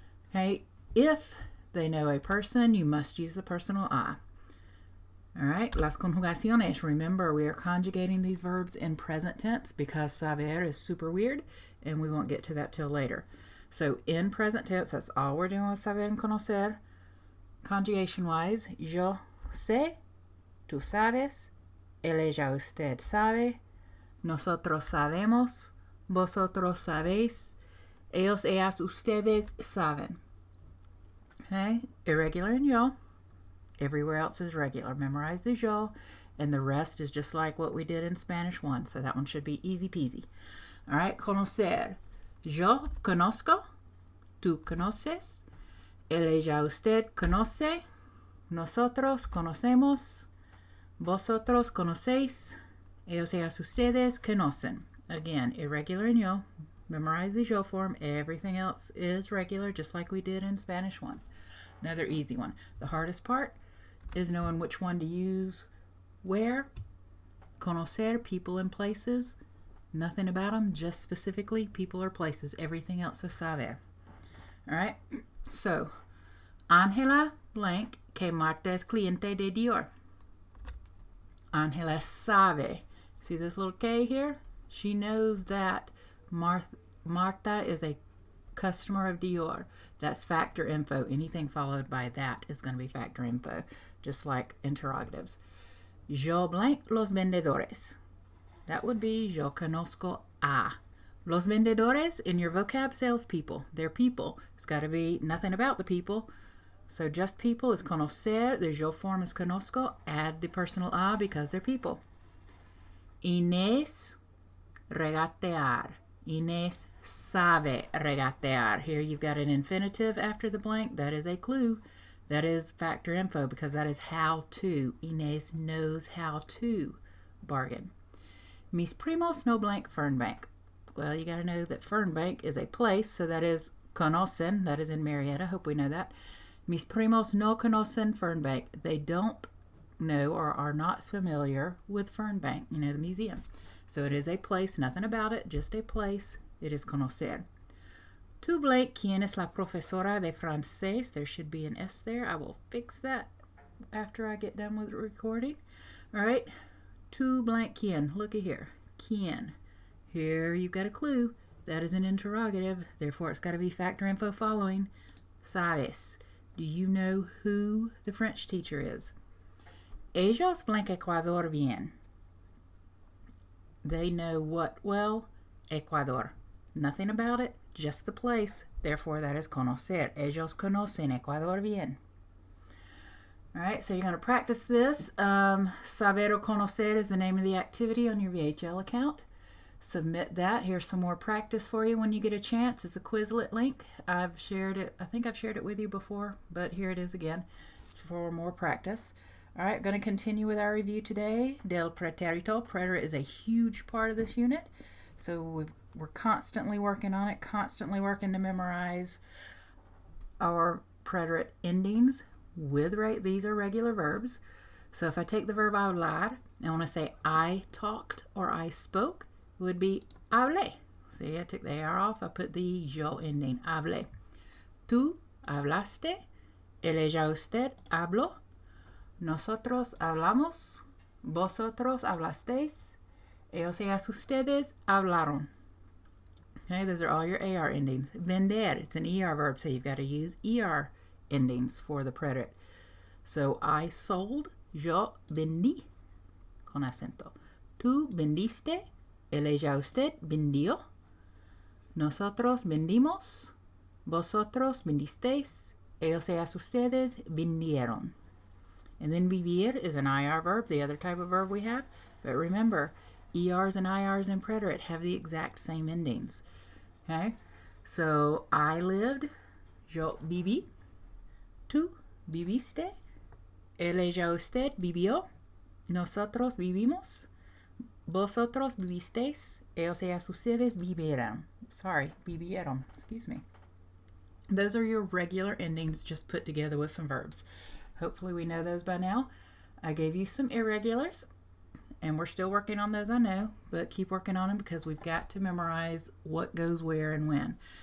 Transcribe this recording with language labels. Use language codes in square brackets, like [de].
[en] Okay, if they know a person, you must use the personal I. All right, [es] las conjugaciones. [en] Remember, we are conjugating these verbs in present tense because saber is super weird, and we won't get to that till later. So in present tense, that's all we're doing with saber and conocer. Conjugation-wise, [es] yo sé, tú sabes, él, ella, usted sabe, nosotros sabemos, vosotros sabéis, ellos, ellas, ustedes saben. [en] Okay, irregular in yo. Everywhere else is regular. Memorize the yo, and the rest is just like what we did in Spanish 1, so that one should be easy peasy. All right, conocer. [es] Yo conozco, tú conoces, él, ella, usted conoce, nosotros conocemos, vosotros conocéis, ellos, ellas, ustedes conocen. [en] Again, irregular in yo. Memorize the yo form. Everything else is regular, just like we did in Spanish 1. Another easy one. The hardest part is knowing which one to use where. Conocer, people and places. Nothing about them, just specifically people or places. Everything else is saber. All right? So, [es] Ángela blank que Marta es cliente de Dior. Ángela sabe. [en] See this little K here? She knows that Marta is a customer of Dior. That's factor info. Anything followed by that is going to be factor info, just like interrogatives. [es] Yo blank los vendedores. [en] That would be [es] yo conozco a. [en] Los vendedores in your vocab, salespeople. They're people. It's got to be nothing about the people. So just people is conocer. The yo form is conozco. Add the personal a because they're people. [es] Inés regatear. Inés sabe regatear. [en] Here you've got an infinitive after the blank. That is a clue. That is factor info because that is how to. Inés knows how to bargain. [es] Mis primos no [en] blank Fernbank. Well, you got to know that Fernbank is a place, so that is conocen. That is in Marietta. Hope we know that. [es] Mis primos no conocen Fernbank. [en] They don't know or are not familiar with Fernbank, the museum. So it is a place, nothing about it, just a place. It is conocer. [es] Tu blank, ¿quién es la profesora de francés? [en] There should be an S there. I will fix that after I get done with the recording. All right. [es] Tu [en] blank, [es] ¿quién? [en] Looky here. [es] ¿Quién? [en] Here you've got a clue. That is an interrogative. Therefore, it's got to be factor info following. Sabes. Do you know who the French teacher is? [es] Ellos blank Ecuador bien. [en] They know what? Well, Ecuador. Nothing about it, just the place. Therefore, that is conocer. [es] Ellos conocen Ecuador bien. [en] All right, so you're going to practice this. [es] Saber o conocer [en] is the name of the activity on your VHL account. Submit that. Here's some more practice for you when you get a chance. It's a Quizlet link. I've shared it. I think I've shared it with you before, but here it is again. It's for more practice. All right, going to continue with our review today. [es] Del pretérito. [en] Preterite is a huge part of this unit. So we're constantly working on it, constantly working to memorize our preterite endings with these are regular verbs. So if I take the verb hablar, I want to say I talked or I spoke, it would be hablé. See, I took the AR off, I put the yo ending, hablé. [es] Tú hablaste, ella usted habló, nosotros hablamos, vosotros hablasteis, ellos ustedes hablaron. [en] Okay, those are all your AR endings. Vender, it's an ER verb, so you've got to use ER endings for the preterite. So I sold, [es] yo vendí, con acento. Tú vendiste, ella usted vendió. Nosotros vendimos, vosotros vendisteis, ellos ustedes vendieron. [en] And then vivir is an IR verb, the other type of verb we have. But remember, ERs and IRs in preterite have the exact same endings. Okay? So I lived, [es] yo viví. Tú viviste, ella usted vivió. Nosotros vivimos, vosotros vivisteis, ellos ustedes vivieron. [en] Sorry, vivieron. Excuse me. Those are your regular endings just put together with some verbs. Hopefully we know those by now. I gave you some irregulars, and we're still working on those, I know, but keep working on them because we've got to memorize what goes where and when.